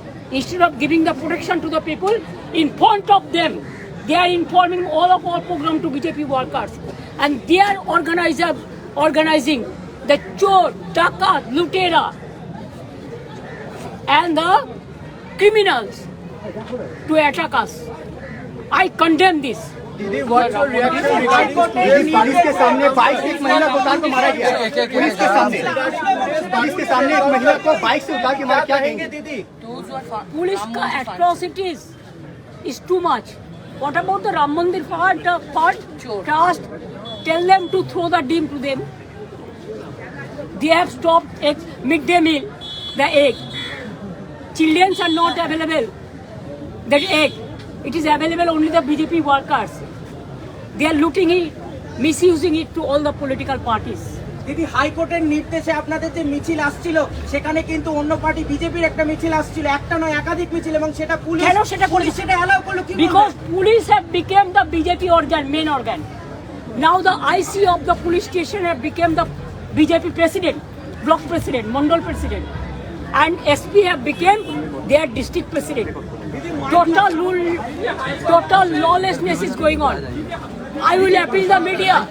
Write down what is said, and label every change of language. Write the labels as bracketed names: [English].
[English] Instead of giving the protection to the people, in front of them, they are informing all of our program to BJP workers. And they are organizing the chor, dakat, lutera, and the criminals to attack us. I condemn this. [Hindi] दीदी, [English] what's your reaction regarding [Hindi] police के सामने 22 एक महिला को उतार के मारा गया? पुलिस के सामने एक महिला को बाइक से उतार के मारा, क्या कहेंगे दीदी? [English] Police ka atrocities is too much. What about the Ram Mandir part? Trust. Tell them to throw the dim to them. They have stopped midday meal, the egg. Children are not available. That egg, it is available only the BJP workers. They are looting it, misusing it to all the political parties. [Bangla] দিদি, হাইকোর্টের নির্দেশে আপনাদের যে মিছিল আসছিল সেখানে কিন্তু অন্য পার্টি বিজেপির একটা মিছিল আসছিল, একটা নয় একাধিক মিছিল, এবং সেটা পুলিশ কেন সেটা করলো? সেটা অ্যালাউ করলো কি? [English] Because police have become the BJP organ, main organ. Now the IC of the police station have become the BJP president, block president, mandal president, and SP have become their district president. Total lawlessness is going on. I will appeal the media.